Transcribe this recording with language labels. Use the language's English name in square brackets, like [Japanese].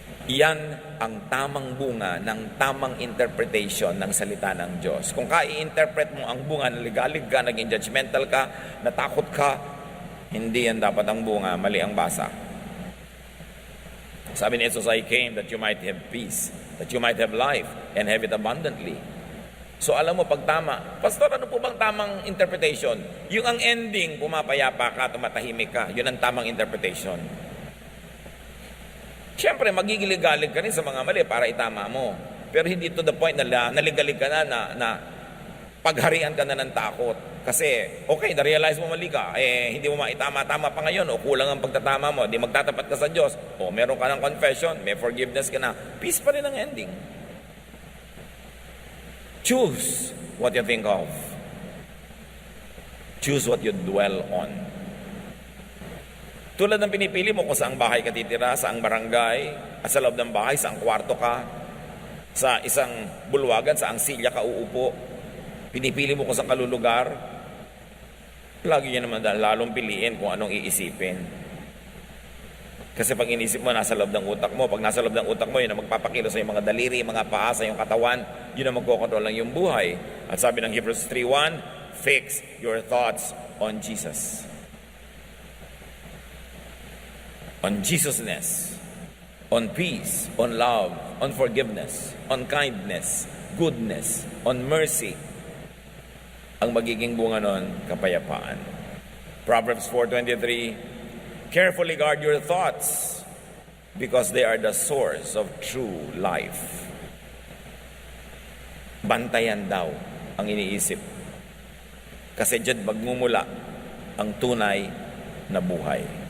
[Filipino] Yan ang tamang bunga ng tamang interpretation ng salita ng Diyos. Kung i-interpret mo ang bunga na ligalig ka, naging judgmental ka, natakot ka, hindi yan dapat ang bunga, mali ang basa. Sabi ni Jesus, [English] I came that you might have peace, that you might have life, and have it abundantly. [Filipino] So alam mo pag tama, Pastor, ano po bang tamang interpretation? Yung ang ending, pumapayapa ka, tumatahimik ka, yun ang tamang interpretation. Siyempre, magigilig-galig ka rin sa mga mali para itama mo. Pero hindi [English] to the point [Filipino] na naligalig ka na pagharian ka na ng takot. Kasi, okay, na-realize mo mali ka, hindi mo maitama-tama pa ngayon, o kulang ang pagtatama mo, di magtatapat ka sa Diyos, o meron ka ng confession, may forgiveness ka na, peace pa rin ang ending. [English] Choose what you think of. Choose what you dwell on. [Filipino] Tulad ng pinipili mo kung saang bahay ka titira, saang barangay, at sa loob ng bahay, saang kwarto ka, sa isang bulwagan, saang silya ka uupo, pinipili mo kung saan kalulugar, lagi niya naman lalong piliin kung anong iisipin. Kasi pag inisip mo, nasa loob ng utak mo. Pag nasa loob ng utak mo, yun ang magpapakilo sa iyong mga daliri, mga paa, sa iyong katawan, yun ang magkokontrol ng iyong buhay. At sabi ng [English] Hebrews 3:1, fix your thoughts on Jesus. On Jesusness, on peace, on love, on forgiveness, on kindness, goodness, on mercy. [Filipino] Ang magiging bunga nun, kapayapaan. Proverbs 4:23, [English] carefully guard your thoughts, because they are the source of true life. [Filipino] Bantayan daw ang iniisip. Kasi diyan magmumula ang tunay na buhay.